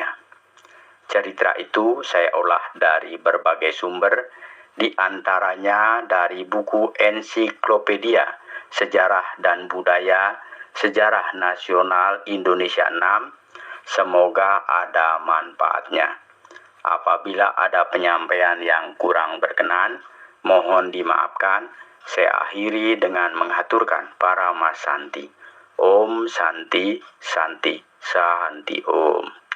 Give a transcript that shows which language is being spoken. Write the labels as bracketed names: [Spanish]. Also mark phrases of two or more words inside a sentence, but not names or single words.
[Indonesian] Cerita itu saya olah dari berbagai sumber, di antaranya dari buku Ensiklopedia Sejarah dan Budaya Sejarah Nasional Indonesia 6. Semoga ada manfaatnya. Apabila ada penyampaian yang kurang berkenan, mohon dimaafkan. Saya akhiri dengan menghaturkan para Mas Santi. [Sanskrit] Om Santi, Santi, Santi Om.